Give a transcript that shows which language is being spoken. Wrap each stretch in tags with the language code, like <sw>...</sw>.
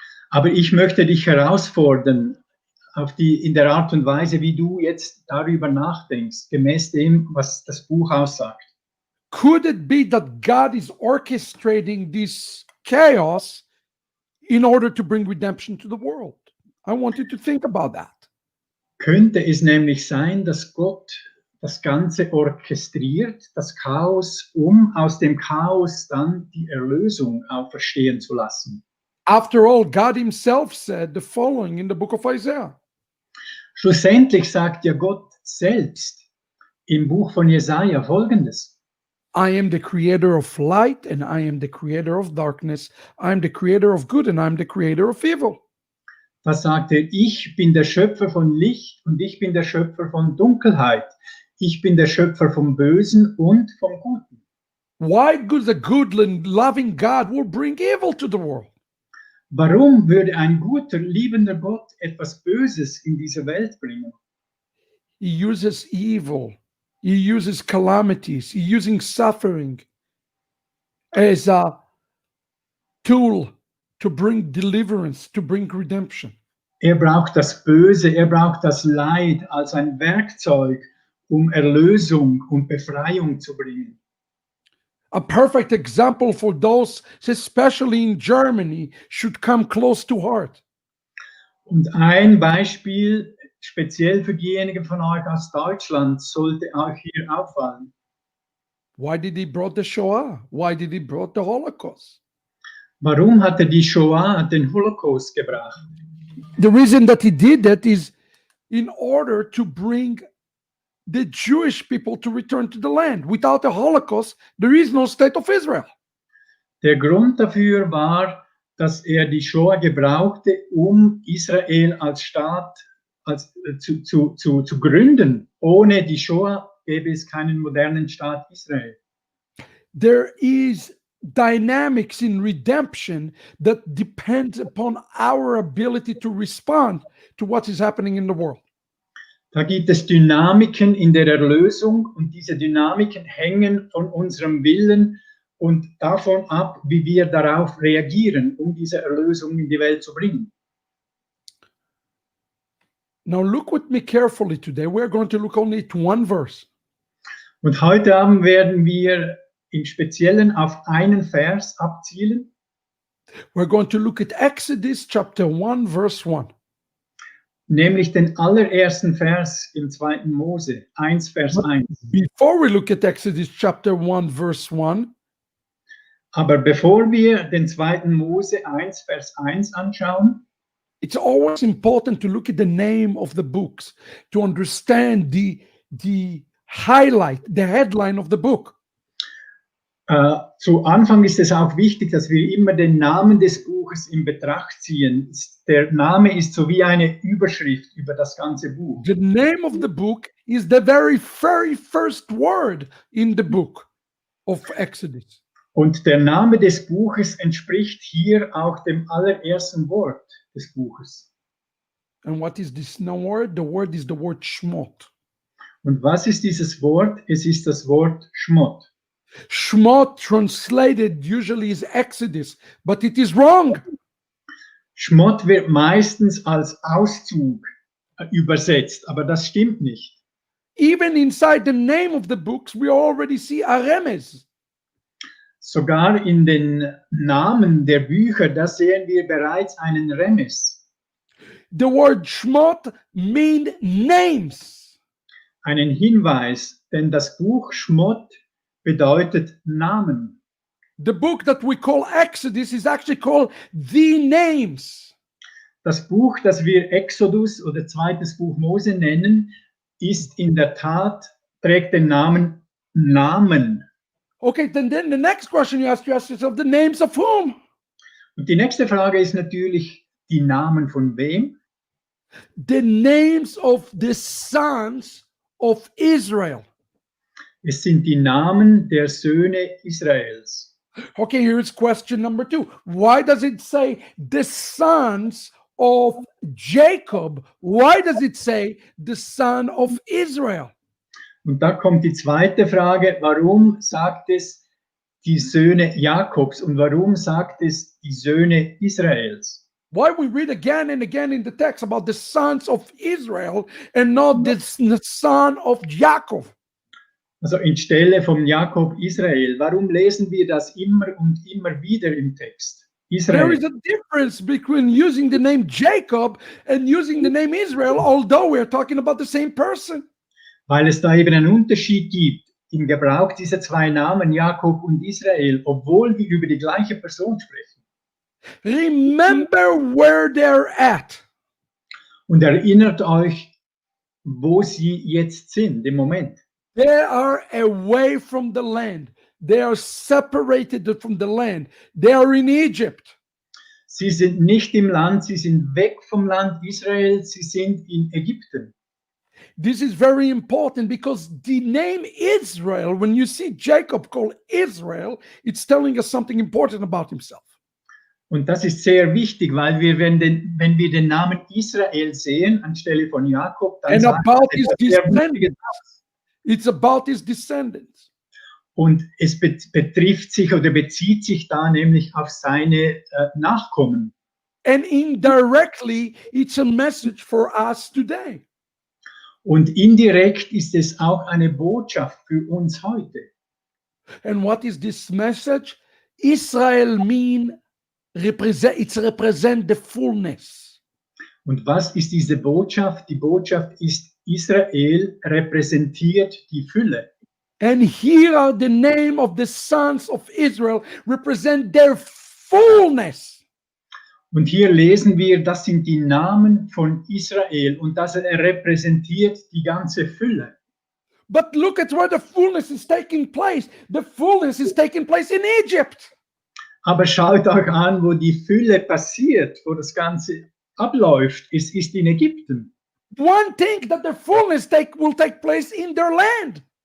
<de>Aber ich möchte dich herausfordern, in der Art und Weise, wie du jetzt darüber nachdenkst, gemäß dem, was das Buch aussagt.</de> <en>Could it be that God is orchestrating this chaos in order to bring redemption to the world? I want you to think about that.</en> <de>Könnte es nämlich sein, dass Gott das Ganze orchestriert, das Chaos, um aus dem Chaos dann die Erlösung auferstehen zu lassen?</de> <en>After all, God himself said the following in the book of Isaiah.</en> <de>Schlussendlich sagt ja Gott selbst im Buch von Jesaja Folgendes:</de> <en>I am the creator of light and I am the creator of darkness. I am the creator of good and I am the creator of evil.</en> <de>Da sagt er, ich bin der Schöpfer von Licht und ich bin der Schöpfer von Dunkelheit. Ich bin der Schöpfer vom Bösen und vom Guten.</de> <en>Why does a good and loving God will bring evil to the world?</en> <de>Warum würde ein guter, liebender Gott etwas Böses in diese Welt bringen?</de> <en>He uses evil. He uses calamities. He's using suffering as a tool to bring deliverance, to bring redemption.</en> <de>Er braucht das Böse, er braucht das Leid als ein Werkzeug, um Erlösung und Befreiung zu bringen.</de> <en>A perfect example for those, especially in Germany, should come close to heart.</en> <de>Und ein Beispiel, speziell für diejenigen von euch aus Deutschland, sollte euch hier auffallen.</de> <en>Why did he brought the Shoah? Why did he brought the Holocaust?</en> <de>Warum hat er die Shoah, den Holocaust, gebracht?</de> <en>The reason that he did that is in order to bring the Jewish people to return to the land. Without the Holocaust, there is no state of Israel.</en> <de>Der Grund dafür war, dass er die Shoah gebrauchte, um Israel als Staat zu gründen. Ohne die Shoah gäbe es keinen modernen Staat Israel.</de> <en>There is dynamics in redemption that depends upon our ability to respond to what is happening in the world.</en> <de>Da gibt es Dynamiken in der Erlösung und diese Dynamiken hängen von unserem Willen und davon ab, wie wir darauf reagieren, um diese Erlösung in die Welt zu bringen.</de> <en>Now look with me carefully today. We're going to look only at one verse.</en> <de>Und heute Abend werden wir im Speziellen auf einen Vers abzielen.</de> <en>We're going to look at Exodus chapter 1, verse 1.</en> <de>Nämlich den allerersten Vers im 2. Mose, 1, Vers 1.</de> <en>Before we look at Exodus chapter 1, verse 1,</en> <de>Aber bevor wir den 2. Mose 1, Vers 1 anschauen,</de> <en>it's always important to look at the name of the books to understand the highlight, the headline of the book.</en> <de>zu Anfang ist es auch wichtig, dass wir immer den Namen des Buches in Betracht ziehen. Der Name ist so wie eine Überschrift über das ganze Buch.</de> <en>The name of the book is the very first word in the book of Exodus.</en> <de>Und der Name des Buches entspricht hier auch dem allerersten Wort des Buches.</de> <en>And what is this word? The word is the word Shmot.</en> <de>Und was ist dieses Wort? Es ist das Wort Shmot.</de> <en>Shmot translated usually is Exodus, but it is wrong.</en> <de>Shmot wird meistens als Auszug übersetzt, aber das stimmt nicht.</de> <en>Even inside the name of the books, we already see a remes.</en> <de>Sogar in den Namen der Bücher, da sehen wir bereits einen Remes,</de> <en>The word Shmot means names.</en> <de>einen Hinweis, denn das Buch Shmot bedeutet Namen.</de> <en>The book that we call Exodus is actually called the names.</en> <de>Das Buch, das wir Exodus oder zweites Buch Mose nennen, ist in der Tat, trägt den Namen Namen.</de> <en>Okay, then the next question you ask yourself, the names of whom?</en> <de>Und die nächste Frage ist natürlich, die Namen von wem?</de> <en>The names of the sons of Israel.</en> <de>Es sind die Namen der Söhne Israels.</de> <en>Okay, here's question number 2. Why does it say the sons of Jacob? Why does it say the son of Israel?</en> <de>Und da kommt die zweite Frage, warum sagt es die Söhne Jakobs und warum sagt es die Söhne Israels?</de> <en>Why we read again and again in the text about the sons of Israel and not the son of Jacob?</en> <de>Also anstelle von Jakob Israel. Warum lesen wir das immer und immer wieder im Text?</de> <en>There is a difference between using the name Jacob and using the name Israel, although we're talking about the same person.</en> <de>Weil es da eben einen Unterschied gibt im Gebrauch dieser zwei Namen, Jakob und Israel, obwohl wir über die gleiche Person sprechen.</de> <en>Remember where they're at.</en> <de>Und erinnert euch, wo sie jetzt sind im Moment.</de> <en>They are away from the land. They are separated from the land. They are in Egypt.</en> <de>Sie sind nicht im Land, sie sind weg vom Land Israel, sie sind in Ägypten.</de> <en>This is very important because the name Israel, when you see Jacob called Israel, it's telling us something important about himself.</en> <de>Und das ist sehr wichtig, weil wir, wenn wir den Namen Israel sehen, anstelle von Jakob, dann</de> <en>And</en> <de>sagt</de> <en>about</en> <de>er</de> <en>his</en> <de>etwas sehr Wichtiges</de> <en>descendants.</en> <de>aus.</de> <en>It's about his descendants.</en> <de>Und es betrifft sich oder bezieht sich da nämlich auf seine Nachkommen.</de> <en>And indirectly, it's a message for us today.</en> <de>Und indirekt ist es auch eine Botschaft für uns heute.</de> <en>And what is this message? Israel represent the fullness.</en> <de>Und was ist diese Botschaft? Die Botschaft ist, Israel repräsentiert die Fülle.</de> <en>And here are the name of the sons of Israel represent their fullness.</en> <de>Und hier lesen wir, das sind die Namen von Israel und das repräsentiert die ganze Fülle.</de> <en>But look at where the fullness is taking place. The fullness is taking place in Egypt.</en> <de>Aber schaut euch an, wo die Fülle passiert, wo das Ganze abläuft. Es ist in Ägypten.</de> <en>One thing that the fullness will take place in their land.</en>